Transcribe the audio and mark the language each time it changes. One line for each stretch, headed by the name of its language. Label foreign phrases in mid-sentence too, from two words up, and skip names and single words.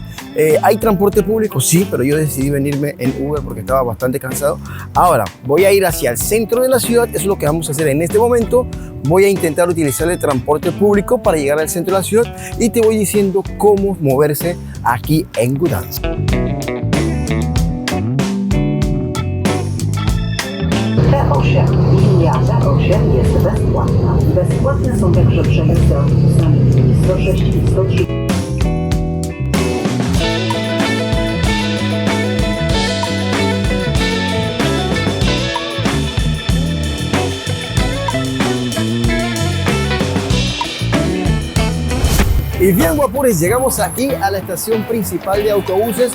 Spanish: ¿Hay transporte público? Sí, pero yo decidí venirme en Uber porque estaba bastante cansado. Ahora, voy a ir hacia el centro de la ciudad, eso es lo que vamos a hacer en este momento. Voy a intentar utilizar el transporte público para llegar al centro de la ciudad y te voy diciendo cómo moverse aquí en Gdansk.
Polish: E8. Linia E8 jest bezpłatna. Bezpłatne są także przejazdy autobusami linii 106 i 103.
Spanish: Y bien, guapures, llegamos aquí a la estación principal de autobuses.